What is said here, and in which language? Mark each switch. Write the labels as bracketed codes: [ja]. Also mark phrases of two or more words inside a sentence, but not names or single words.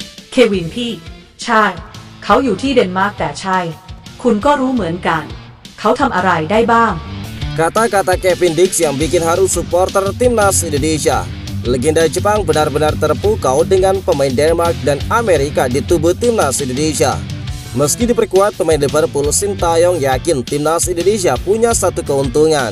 [th] เควินพี่ใช่เขาอยู่ที่เดนมาร์กแต่ใช่คุณก็รู้เหมือนกันเขาทำอะไรได้บ้าง [id] Kata-kata Kevin Dix yang bikin haru supporter timnas Indonesia. Legenda Jepang benar-benar terpukau dengan pemain Denmark dan Amerika di tubuh timnas Indonesia. Meski diperkuat pemain Liverpool, Sintayong yakin timnas Indonesia punya satu keuntungan.